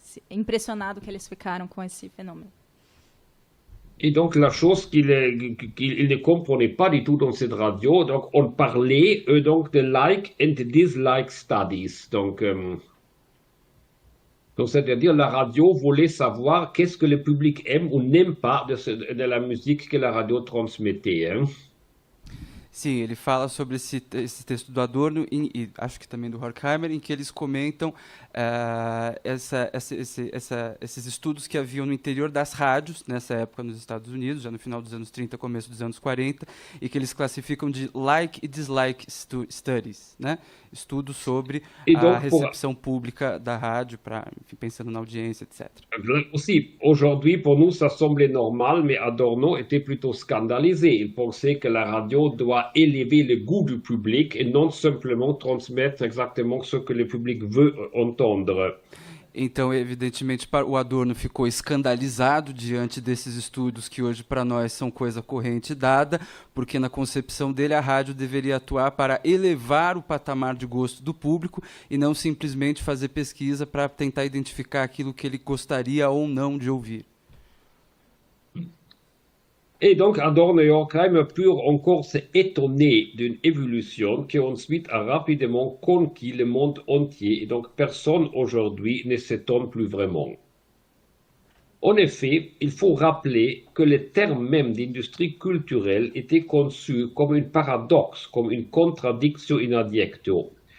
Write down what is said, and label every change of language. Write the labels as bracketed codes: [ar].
[pt] Impressionado que eles ficaram com esse fenômeno. [fr] Et donc la chose qu'il ne comprenait pas du tout dans cette radio, donc on parlait donc de like and dislike studies. Donc c'est-à-dire la radio voulait savoir qu'est-ce que le public aime ou n'aime pas de la musique que la radio transmettait. Hein. [pt] Sim, ele fala sobre esse texto do Adorno e acho que também do Horkheimer, em que eles comentam esses estudos que haviam no interior das rádios, nessa época nos Estados Unidos, já no final dos anos 30, começo dos anos 40, e que eles classificam de like e dislike studies, né? Estudos sobre a recepção pública da rádio, pensando na audiência, etc. [fr] Aussi, aujourd'hui, pour nous, ça semblait normal, mais Adorno était plutôt scandalisé. Il pensait que la radio doit élever le goût du public et non simplement transmettre exactement ce que le public veut entendre. [pt] Então, evidentemente, o Adorno ficou escandalizado diante desses estudos que hoje para nós são coisa corrente e dada, porque na concepção dele a rádio deveria atuar para elevar o patamar de gosto do público e não simplesmente fazer pesquisa para tentar identificar aquilo que ele gostaria ou não de ouvir. [fr] Et donc Adorno et Horkheimer purent encore s'étonner d'une évolution qui ensuite a rapidement conquis le monde entier et donc personne aujourd'hui ne s'étonne plus vraiment. En effet, il faut rappeler que le terme même d'industrie culturelle était conçu comme un paradoxe, comme une contradiction in adjecto.